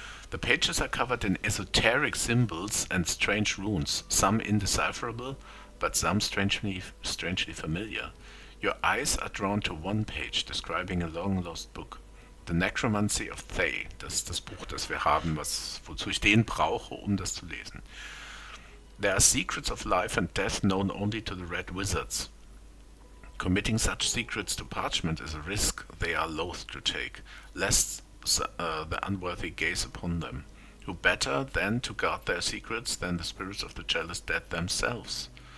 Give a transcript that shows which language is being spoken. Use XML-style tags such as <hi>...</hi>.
<en>The pages are covered in esoteric symbols and strange runes, some indecipherable, but some strangely familiar. Your eyes are drawn to one page describing a long-lost book. The Necromancy of Thay.</en> <de>Das ist das Buch, das wir haben, wozu ich den brauche, um das zu lesen.</de> <en>There are secrets of life and death known only to the Red Wizards. Committing such secrets to parchment is a risk they are loath to take, lest the unworthy gaze upon them. Who better then to guard their secrets than the spirits of the jealous dead themselves?</en>